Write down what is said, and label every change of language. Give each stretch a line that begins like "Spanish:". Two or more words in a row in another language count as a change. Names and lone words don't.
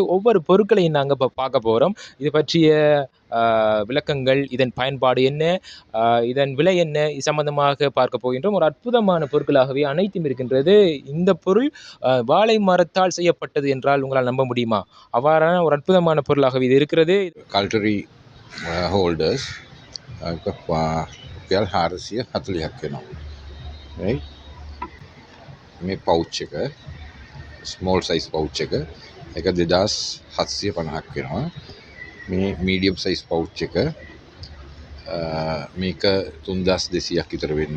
Tamil: ஒவ்வொரு பொருட்களையும் நாங்கள் இப்போ பார்க்க போகிறோம். இது பற்றிய விளக்கங்கள், இதன் பயன்பாடு என்ன, இதன் விலை என்ன, இது சம்பந்தமாக பார்க்க போகின்றோம். ஒரு அற்புதமான பொருட்களாகவே அனைத்தும் இருக்கின்றது. இந்த பொருள் வாழை மரத்தால் செய்யப்பட்டது என்றால் உங்களால் நம்ப முடியுமா? அவ்வாறான ஒரு அற்புதமான பொருளாகவே இது இருக்கிறது.
English: cutlery holders
Sinhala: රුපියල් 440ක් වෙනවා. right? මේ පවුච් එක
English: small size
Sinhala: පවුච් එක 2750ක් වෙනවා. මේ
English: medium size
Sinhala: පවුච් එක මේක 3200ක් විතර වෙන්නේ.